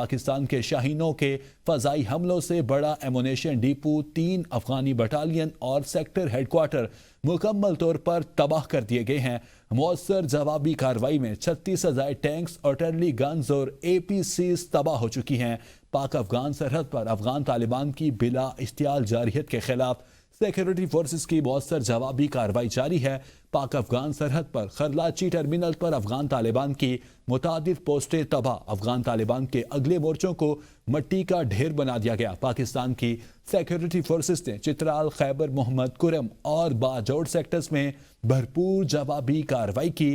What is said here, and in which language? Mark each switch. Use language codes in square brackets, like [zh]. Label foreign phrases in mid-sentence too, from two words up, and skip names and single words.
[ur] پاکستان کے شاہینوں کے فضائی حملوں سے بڑا [en] ammunition depot, [ur] 3 افغانی بٹالین اور [en] sector headquarters [ur] مکمل طور پر تباہ کر دیے گئے ہیں۔ مؤثر جوابی کارروائی میں 36 سے زائد ٹینکس، [en] artillery guns [ur] اور APCs تباہ ہو چکی ہیں۔ پاک افغان سرحد پر افغان طالبان کی بلا اشتعال جارحیت کے خلاف [en] security forces [ur] کی مؤثر جوابی کارروائی جاری ہے۔ پاک افغان سرحد پر خرلاچی ٹرمینل پر افغان طالبان کی متعدد پوسٹیں تباہ۔ افغان طالبان کے اگلے مورچوں کو مٹی کا ڈھیر بنا دیا گیا۔ پاکستان کی [en] security forces [ur] نے چترال، خیبر، محمد کرم اور باجوڑ سیکٹرز میں بھرپور جوابی کارروائی کی۔